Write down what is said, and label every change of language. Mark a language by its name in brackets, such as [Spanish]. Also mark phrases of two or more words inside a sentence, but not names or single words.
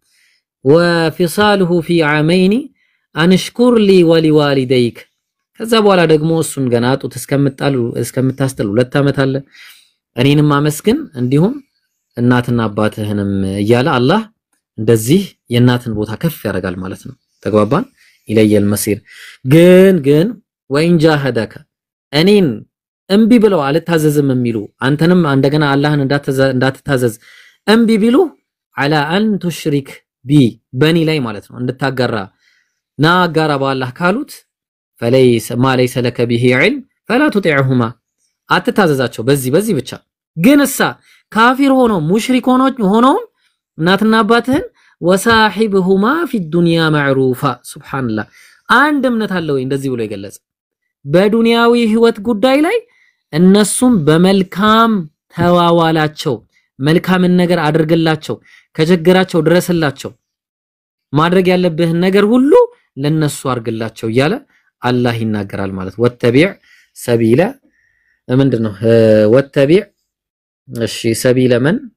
[Arabic] وفصاله في عامين أن اشكر لي ولوالديك [Amharic] ከዛ በኋላ ደግሞ እሱን ገና ጡት እስከምታስተል 2 ዓመት አለ እኔንም አመስግን እንዲሁም እናትና አባትህንም እያለ አላህ እንደዚህ የእናትን ቦታ ከፍ ያደርጋል ማለት ነው። ተግባባን። [Arabic] إلي المصير [Amharic] ግን [Arabic] وإن جاهداك [Amharic] እኔን እምቢ ብለው አልታዘዝም የሚሉ አንተንም እንደገና አላህን እንዳትታዘዝ እምቢ ቢሉ [Arabic] على ان تشرك بي [Amharic] በኒ ላይ ማለት ነው እንድታጋራ ናጋራ በአላህ ካሉት [Arabic] فليس ما ليس لك به علم فلا تطيعهما [Amharic] አትታዘዛቸው በዚህ ብቻ። ግን እሳ ካፊር ሆኖ ሙሽሪክ ሆኖ እናትና አባትህን وصاحبهما [Arabic] في الدنيا معروفا [Amharic] ሱብሃንአላህ አንድ እምነት አለው እንደዚህ ብሎ ይገለጽ በዱንያዊ ህይወት ጉዳይ ላይ እነሱም በመልካም ተዋዋላቸው መልካምን ነገር አድርግላቸው ከጀገራቸው ድረስላቸው ማድረግ ያለብህን ነገር ሁሉ ለነሱ አርግላቸው እያለ አላህ ይናገራል ማለት [Arabic] واتبع سبيل [Amharic] ምንድነው ወተቢዕ እሺ ሰቢለ መን